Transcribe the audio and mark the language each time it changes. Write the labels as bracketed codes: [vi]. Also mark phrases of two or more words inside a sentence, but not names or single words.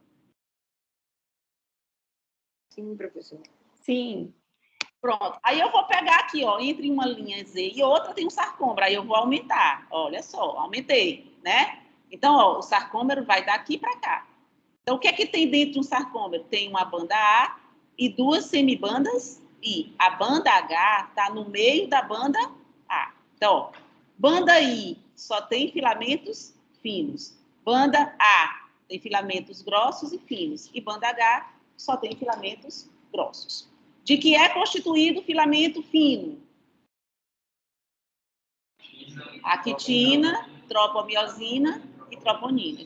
[pt] Sim, professor. Sim. Pronto. Aí eu vou pegar aqui, ó, entre uma linha Z e outra tem um sarcômero. Aí eu vou aumentar. Olha só, aumentei, né? Então, ó, o sarcômero vai daqui para cá. Então, o que é que tem dentro de um sarcômero? Tem uma banda A e 2 semibandas I. A banda H está no meio da banda A. Então, ó, banda I só tem filamentos finos. Banda A tem filamentos grossos e finos. E banda H só tem filamentos grossos. De que é constituído o filamento fino? Actina, tropomiosina e troponina.